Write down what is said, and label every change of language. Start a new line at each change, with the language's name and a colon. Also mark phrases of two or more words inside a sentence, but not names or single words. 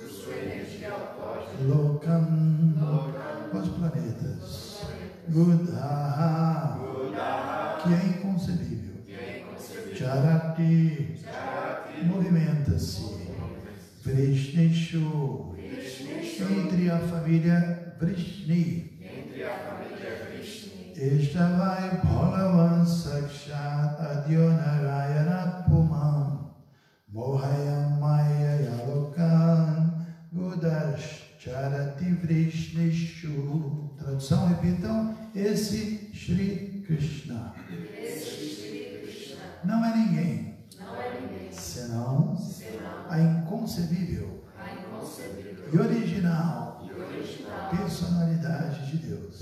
Portuguese: Lokam, os planetas. Buddha, que é inconcebível. Charati, movimenta-se. Vrishnishu, entre a família Vrishni.
Sanskrit: एष्टवै भगवान् साक्षात् आद्यो नारायण पुमम् मोहयम् माय यलोकन् गुडश् चरति वृष्णिषु.
Portuguese: Tradução, repitam. Esse Shri Krishna não é ninguém senão a inconcebível e original personalidade de Deus.